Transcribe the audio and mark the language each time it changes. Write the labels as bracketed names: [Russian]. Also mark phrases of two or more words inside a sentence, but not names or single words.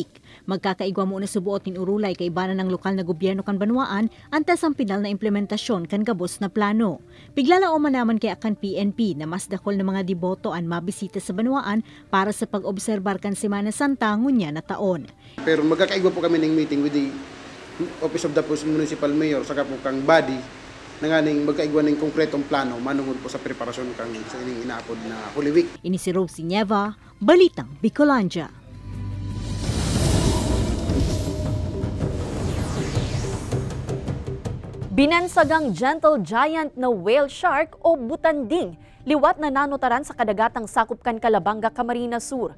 [Bikol] Magkakaigwa mo na subuot nin urulay kay ibanan ng lokal na gobyerno kan Banwaan antes ang pinal na implementasyon kan gabos na plano. Bigla man naman kay akan PNP na mas dakol na mga deboto ang mabisita sa Banwaan para sa pag-obserbar kan Semana Santa ngunya na taon. Pero magkakaigwa po kami ng [English] meeting with the Office of the Municipal Mayor [Bikol] saka po kang body nanganing magkaigwan ng konkretong plano manungod po sa preparasyon kang sa ining inaapod na Holy Week. Ini si Rosie Nieva, Balitang Bicolandia. Binansagang [English] gentle giant [Bikol] na [English] whale shark [Bikol] o butanding, liwat na nanutaran sa kadagatang sakop kan Calabanga, Camarines Sur.